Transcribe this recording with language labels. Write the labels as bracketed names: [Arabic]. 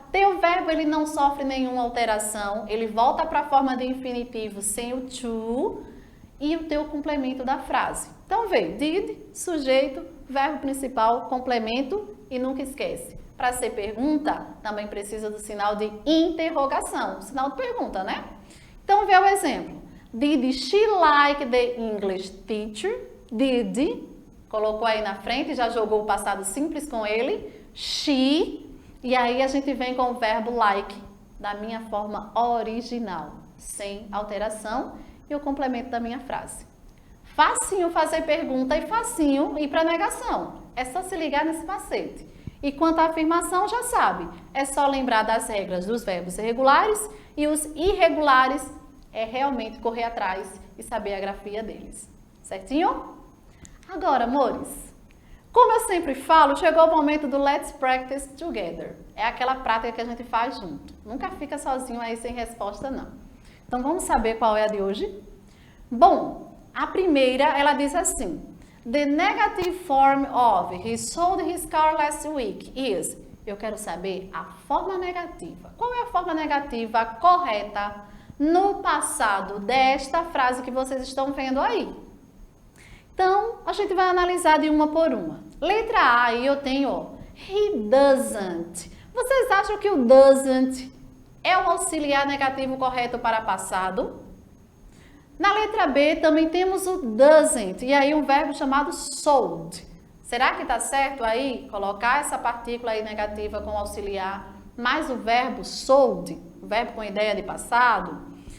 [Portuguese] Teu verbo ele não sofre nenhuma alteração. Ele volta para a forma de infinitivo sem o to e o teu complemento da frase. Então, vê, did, sujeito, verbo principal, complemento e nunca esquece. Para ser pergunta, também precisa do sinal de interrogação, sinal de pergunta, né? Então, vê o exemplo. [English] Did she like the English teacher? [Portuguese] Did, colocou aí na frente, já jogou o passado simples com ele. She, e aí a gente vem com o verbo like, da minha forma original, sem alteração, e o complemento da minha frase. Facinho fazer pergunta e facinho ir para negação. É só se ligar nesse macete. E quanto à afirmação, já sabe, é só lembrar das regras dos verbos regulares e os irregulares é realmente correr atrás e saber a grafia deles. Certinho? Agora, amores, como eu sempre falo, chegou o momento do [English] Let's Practice Together. [Portuguese] É aquela prática que a gente faz junto. Nunca fica sozinho aí sem resposta, não. Então, vamos saber qual é a de hoje? Bom, a primeira, ela diz assim. [English] The negative form of he sold his car last week is. [Portuguese] Eu quero saber a forma negativa. Qual é a forma negativa correta no passado desta frase que vocês estão vendo aí? Então, a gente vai analisar de uma por uma. Letra A, aí eu tenho, ó, [English] he doesn't. [Portuguese] Vocês acham que o doesn't é o auxiliar negativo correto para passado? Na letra B também temos o doesn't, e aí um verbo chamado sold. Será que está certo aí colocar essa partícula aí negativa com auxiliar, mais o verbo sold, o verbo com ideia de passado?